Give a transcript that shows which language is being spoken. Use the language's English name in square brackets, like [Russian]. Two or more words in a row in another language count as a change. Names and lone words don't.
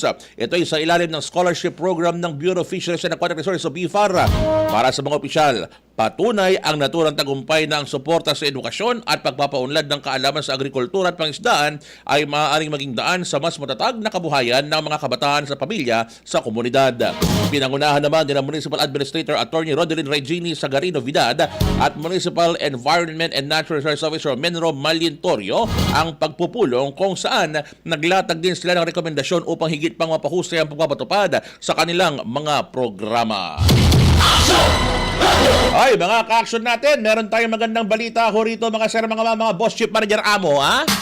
[Filipino] Ito ay sa ilalim ng scholarship program ng Bureau of Fisheries and Aquatic Resources o BFAR. Para sa mga opisyal, Patunay ang naturang tagumpay na ang suporta sa edukasyon at pagpapaunlad ng kaalaman sa agrikultura at pangisdaan ay maaaring maging daan sa mas matatag na kabuhayan ng mga kabataan sa pamilya sa komunidad. Pinangunahan naman din ang Municipal Administrator Attorney Rodelyn Regini Sagarino Vidad at Municipal Environment and Natural Resources Officer Menro Malintorio ang pagpupulong kung saan naglatag din sila ng rekomendasyon upang higit pang mapahusay ang pagpapatupad sa kanilang mga programa. Ay, mga ka-action natin, meron tayong magandang balita ho rito mga sir, mga [English] boss chief manager [Filipino] amo, ha?